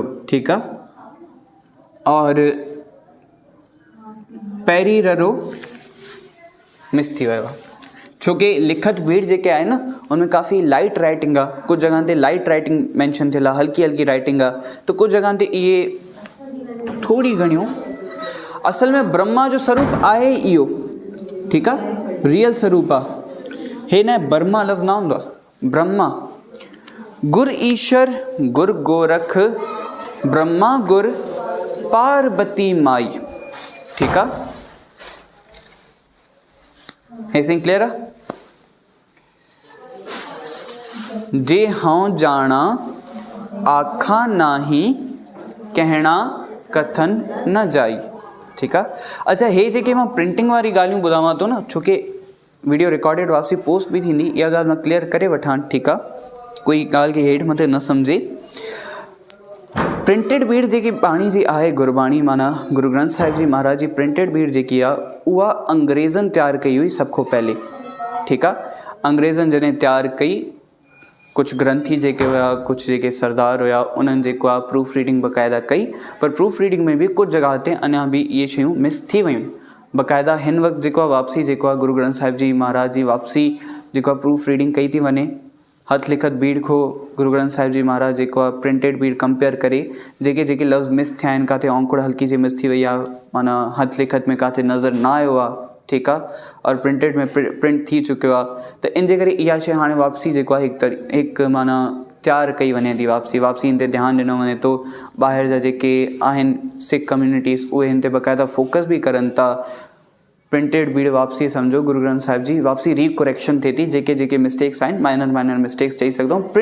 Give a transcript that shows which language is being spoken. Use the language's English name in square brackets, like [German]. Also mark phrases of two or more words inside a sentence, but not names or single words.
[Sindhi] ठीकु आहे, और पहिरीं ररो मिस थी वियो आहे, छोकी लिखत भीड़ जेके आहे न उनमें काफ़ी [English] light writing [Sindhi] आहे, कुझु जॻह ते [English] light writing mention [Sindhi] थियल आहे, हल्की हल्की राइटिंग आहे, त कुझु जॻह ते इहे थोरी घणियूं। असल में ब्रह्मा जो स्वरूप आहे इहो, ठीकु आहे, रियल स्वरूप आहे, हे न बर्मा लफ़्ज़ न हूंदो आहे, ब्रह्मा। [Punjabi] ਗੁਰੁ ਈਸਰੁ ਗੁਰੁ ਗੋਰਖੁ ਬਰਮਾ ਗੁਰੁ ਪਾਰਬਤੀ ਮਾਈ। [Sindhi] ठीकु आहे, हे सिंह क्लियर आहे? [Punjabi] ਜੇ ਹਉ ਜਾਣਾ ਆਖਾ ਨਾਹੀ ਕਹਣਾ ਕਥਨੁ ਨ ਜਾਈ। [Sindhi] ठीकु आहे, अच्छा हे जेके मां प्रिंटिंग वारी ॻाल्हियूं ॿुधावां थो न, छोकी [English] video recorded [Sindhi] वापसी पोस्ट बि थींदी, इहा ॻाल्हि मां क्लियर करे वठां। ठीकु आहे, कोई ॻाल्हि खे हेठि मथे न सम्झे। प्रिंटेड बीड़ जेकी बाणी जी आहे, गुरबाणी माना गुरु ग्रंथ साहिब जी महाराज जी प्रिंटेड बीड़ जेकी आहे उहा अंग्रेज़नि तयारु कई हुई सभ खां पहले। ठीकु आहे, अंग्रेज़नि जॾहिं तयारु कई, कुझु ग्रंथी जेके हुआ, कुझु जेके सरदार हुआ, उन्हनि जेको आहे [English] proof reading [Sindhi] बाक़ाइदा कई, पर [English] proof reading [Sindhi] में बि कुझु जॻह ते अञा बि इहे शयूं मिस थी वियूं। बाक़ाइदा हिन वक़्तु जेको आहे वापसी जेको आहे गुरु ग्रंथ साहिब जी महाराज जी वापसी जेको आहे [English] proof reading [Sindhi] कई थी वञे, हथ लिखत बीड़ को गुरु ग्रंथ साहिब जी महाराज जेको आहे प्रिंटेड बीड़ कंपेयर करे, जेके जेके लफ़्ज़ मिस थिया आहिनि, किथे औंकड़ हल्की सी मिस थी वई आहे, माना हथ लिखत में किथे नज़र न आयो आहे। ठीकु आहे, और प्रिंटेड में प्रिंट थी चुकियो आहे, त इन जे करे इहा शइ हाणे वापसी जेको आहे हिकु माना तयारु कई वञे थी। वापसी हिन ते ध्यानु ॾिनो वञे थो। ॿाहिरि जा जेके आहिनि सिख कम्यूनिटीज़, उहे हिन ते बाक़ाइदा फोकस बि करनि था। प्रिंटेड बीड़ वापसी सम्झो गुरु ग्रंथ साहिब जी वापसी रिकरेक्शन थिए थी, जेके जेके मिस्टेक्स आहिनि, [English] minor mistakes [Sindhi] चई सघंदा आहियूं।